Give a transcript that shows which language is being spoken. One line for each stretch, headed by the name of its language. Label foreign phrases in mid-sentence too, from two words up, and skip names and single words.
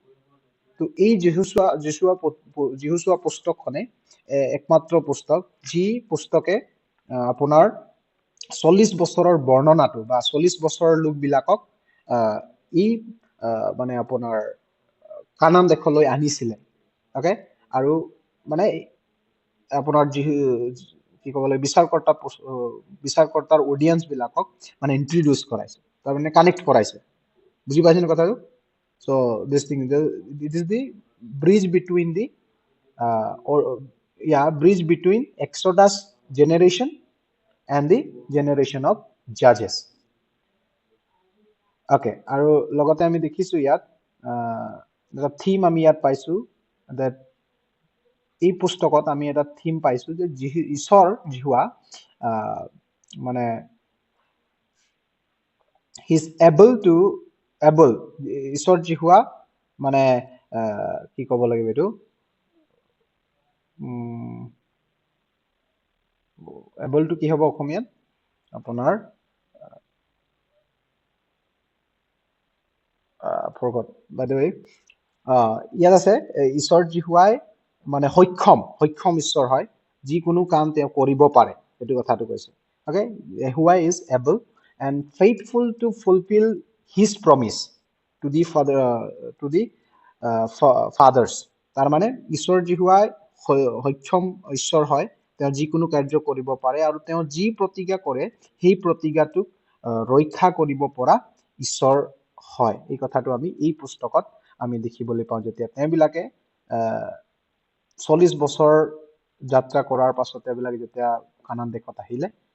Assamese: তো এই যিহুচোৱা পুস্তকখনে একমাত্ৰ পুস্তক যি পুস্তকে আপোনাৰ 40 বছৰৰ বৰ্ণনাটো বা 40 বছৰৰ লোকবিলাকক ই মানে আপোনাৰ কানান দেশলৈ আনিছিলে। অ'কে, আৰু মানে আপোনাৰ কি ক'ব লাগে বিচাৰকৰ্তাৰ অডিয়েন্স বিলাকক মানে ইন্ট্ৰডিউচ কৰাইছে, তাৰমানে কানেক্ট কৰাইছে। বুজি পাইছেনে কথাটো?
English: So this thing, it is the bridge between the bridge between Exodus generation and the generation of Judges.
Assamese: Okay, আৰু লগতে আমি দেখিছো ইয়াত এটা থিম আমি ইয়াত পাইছো, that এই পুস্তকত আমি এটা থিম পাইছো যে ঈশ্বৰ জিহুৱা মানে
English: he is able
Assamese: ঈশ্বৰ জিহুৱা মানে কি ক'ব লাগিব এইটো,
English: able to
Assamese: কি হ'ব অসমীয়াত আপোনাৰ
English: forgot by the way,
Assamese: ইয়াত আছে ঈশ্বৰ জিহুৱাই মানে সক্ষম ঈশ্বৰ হয়, যিকোনো কাম তেওঁ কৰিব পাৰে, এইটো কথাটো কৈছে। অ'কে,
English: Jehovah is able and faithful to fulfill his promise to the fathers.
Assamese: তাৰ মানে ঈশ্বৰ জিহুৱাই সক্ষম ঈশ্বৰ হয়, তেওঁ যিকোনো কাৰ্য কৰিব পাৰে আৰু তেওঁ যি প্ৰতিজ্ঞা কৰে সেই প্ৰতিজ্ঞাটোক ৰক্ষা কৰিব পৰা ঈশ্বৰ হয়। এই কথাটো আমি এই পুস্তকত আমি দেখিবলৈ পাওঁ, যেতিয়া তেওঁবিলাকে 40 বছৰ যাত্ৰা কৰাৰ পাছত তেওঁবিলাকে যেতিয়া কানান দেশত আহিলে,